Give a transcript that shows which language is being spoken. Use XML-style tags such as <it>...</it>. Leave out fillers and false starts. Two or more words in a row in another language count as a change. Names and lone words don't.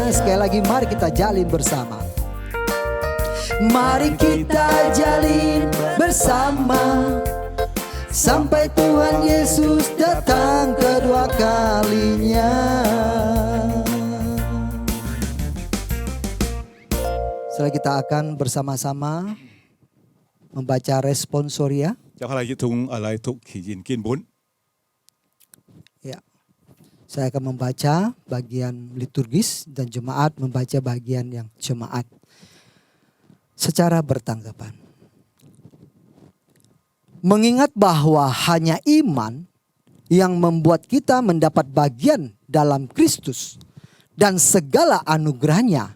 <id>Sekali lagi, mari kita jalin bersama. Mari kita jalin bersama sampai Tuhan Yesus datang kedua kalinya. Setelah kita akan bersama-sama membaca responsoria.</id> <yue>接下來一同嚟讀祈願經本。</yue> <id>Ya, saya akan membaca bagian liturgis dan jemaat membaca bagian yang jemaat secara bertanggapan. Mengingat bahwa hanya iman yang membuat kita mendapat bagian dalam Kristus dan segala anugerahnya.</id>